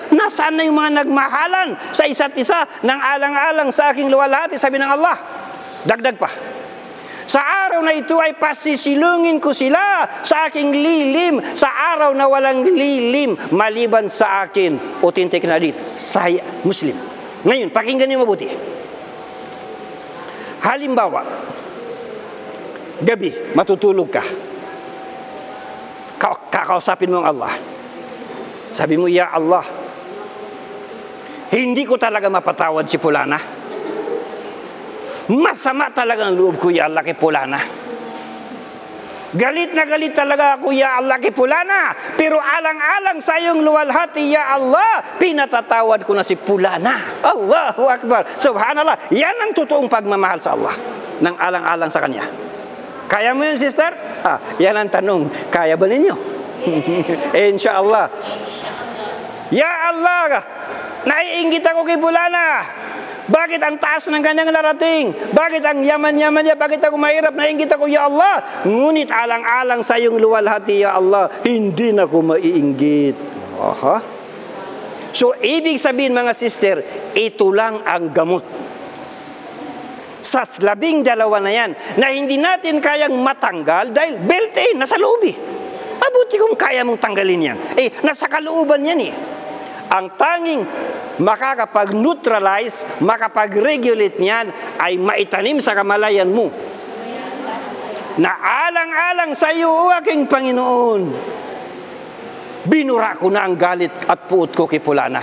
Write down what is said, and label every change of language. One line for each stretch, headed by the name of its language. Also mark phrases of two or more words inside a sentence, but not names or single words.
Filipino: Nasaan na yung mga nagmahalan sa isa't isa ng alang-alang sa aking luwalhati? Sabi ng Allah. Dagdag pa. Sa araw na ito ay pasisilungin ko sila sa aking lilim, sa araw na walang lilim maliban sa akin. Authentic na hadith. Sahih Muslim. Ngayon, pakinggan niyo mabuti. Halimbawa, gabi, matutulog ka. Kakausapin mo ang Allah. Sabi mo, ya Allah, hindi ko talaga mapatawad si Pulana. Masama talaga ang loob ko, ya Allah, kay Pulana. Galit na galit talaga ako, ya Allah, kay Pulana. Pero alang-alang sa iyong luwalhati, ya Allah, pinatatawad ko na si Pulana.
Arabic: Allahu Akbar. Subhanallah.
Filipino: Yan ang totoong pagmamahal sa Allah, ng alang-alang sa Kanya. Kaya mo yun, sister? Yan ang tanong. Kaya ba ninyo? Inshallah. Ya Allah, naiinggit ako kay Pulana. Bakit ang taas ng kanyang narating? Bakit ang yaman-yaman niya? Bakit ako mahirap? Nainggit ako, ya Allah. Ngunit alang-alang sa iyong luwalhati, ya Allah, hindi na ako maiinggit. Aha. So, ibig sabihin, mga sister, ito lang ang gamot. Sa 12 na yan, na hindi natin kayang matanggal dahil built-in, nasa loob eh. Mabuti kung kaya mong tanggalin yan. Nasa kalooban yan eh. Ang tanging makakapag-neutralize, makapag-regulate niyan ay maitanim sa kamalayan mo na alang-alang sa iyo, o aking Panginoon, binura ko na ang galit at puot ko kay Pulana.